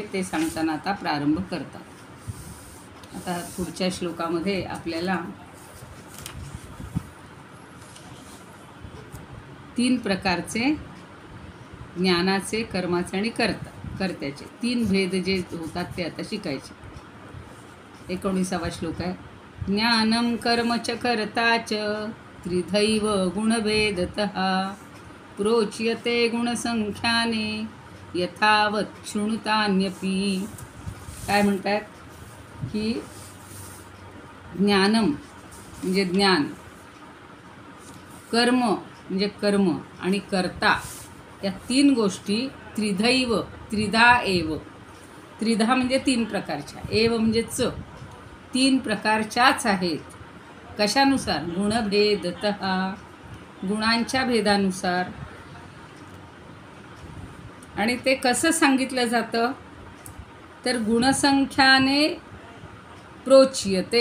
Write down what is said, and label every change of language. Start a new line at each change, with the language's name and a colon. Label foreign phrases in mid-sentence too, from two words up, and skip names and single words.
Marathi: ते सांगताना आता प्रारंभ करतात. आता पुढच्या श्लोकामध्ये आपल्याला तीन प्रकारचे ज्ञानाचे कर्माचे आणि कर्त्याचे तीन भेद जे होतात ते आता शिकायचे. 19वा श्लोक आहे,
Sanskrit: ज्ञानम कर्म च कर्ता च त्रिधैव गुणभेदतः, प्रोच्यते गुणसंख्याने यथावत् शृणुतान्यपि.
Marathi: काय म्हणतात की ज्ञानम म्हणजे ज्ञान, कर्म म्हणजे कर्म आणि कर्ता या तीन गोष्टी
Sanskrit: त्रिधैव त्रिधा एव.
Marathi: त्रिधा म्हणजे तीन प्रकारच्या, एव म्हणजे च, तीन प्रकारच्याच आहेत. कशानुसार? गुणभेदतः, गुणांच्या भेदानुसार. आणि ते कसं सांगितलं जातं तर
Sanskrit: गुणसंख्याने प्रोच्यते.